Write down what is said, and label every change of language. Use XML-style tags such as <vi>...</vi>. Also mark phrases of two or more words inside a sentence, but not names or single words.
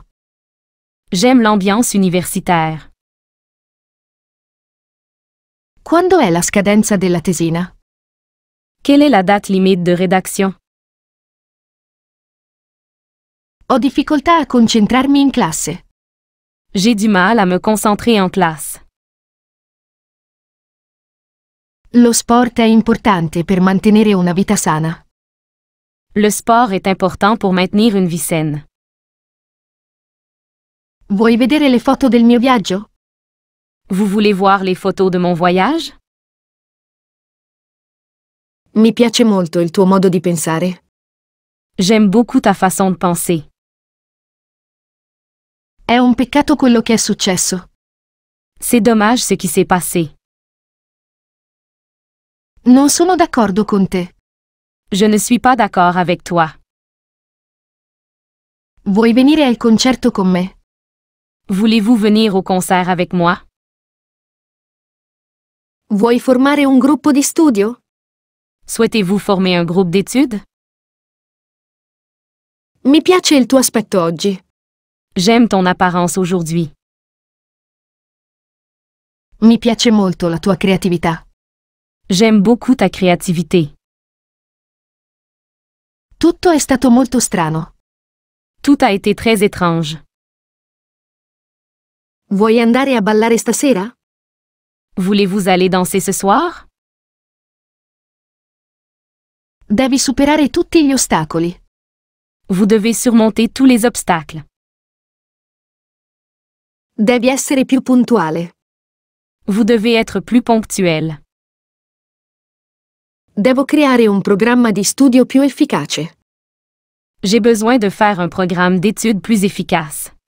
<fr>J'aime l'ambiance universitaire.</fr> <it>Quando è la scadenza della tesina?</it> <fr>Quelle est la date limite de rédaction?</fr> <it>Ho difficoltà a concentrarmi in classe.</it> <fr>J'ai du mal à me concentrer en classe.</fr> <it>Lo sport è importante per mantenere una vita sana.</it> <fr>Le sport est important pour maintenir une vie saine.</fr> <it>Vuoi vedere le foto del mio viaggio?</it> <fr>Vous voulez voir les photos de mon voyage?</fr> <it>Mi piace molto il tuo modo di pensare.</it> <fr>J'aime beaucoup ta façon de penser.</fr> <it>È un peccato quello che è successo.</it> <fr>C'est dommage ce qui s'est passé.</fr> <it>Non sono d'accordo con te.</it> <fr>Je ne suis pas d'accord avec toi.</fr> <it>Vuoi venire al concerto con me?</it> <fr>Voulez-vous venir au concert avec moi?</fr> <it>Vuoi formare un gruppo di studio?</it> <fr>Souhaitez-vous former un groupe d'études?</fr> <it>Mi piace il tuo aspetto oggi.</it> <fr>J'aime ton apparence aujourd'hui.</fr> <it>Mi piace molto la tua creatività.</it> <fr>J'aime beaucoup ta créativité.</fr> <it>Tutto è stato molto strano.</it> <fr>Tout a été très étrange.</fr> <it>Vuoi andare a ballare stasera?</it> <fr>Voulez-vous aller danser ce soir?</fr> <it>Devi superare tutti gli ostacoli.</it> <fr>Vous devez surmonter tous les obstacles.</fr> <it>Devi essere più puntuale.</it> <fr>Vous devez être plus ponctuel.</fr> <it>Devo creare un programma di studio più efficace.</it> <fr>J'ai besoin de faire un programme d'études plus efficace.</fr>